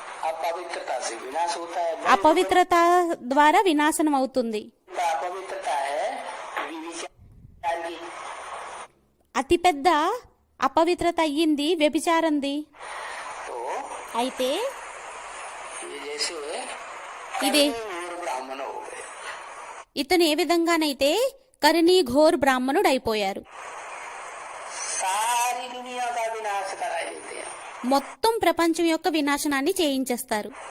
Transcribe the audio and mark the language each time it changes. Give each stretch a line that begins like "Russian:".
Hindi: अपवित्रता से विनाश होता है।
Telugu: అపవిత్రత ద్వారా వినాశనం అవుతుంది.
Hindi: अपवित्रता है व्यभिचार की।
Telugu: అతిపెద్ద అపవిత్రత అయ్యింది వ్యభిచారంది.
Hindi: तो
Telugu: అయితే
Hindi: ये जैसे
Telugu: ఇది
Hindi: घोर ब्राह्मण हो गए।
Telugu: ఇతను ఏ విధంగానైతే కరిణీ ఘోర్ బ్రాహ్మణుడు అయిపోయారు.
Hindi: सारी दुनिया का विनाश करा देते हैं।
Telugu: మొత్తం ప్రపంచం యొక్క వినాశనాన్ని చేయించేస్తారు.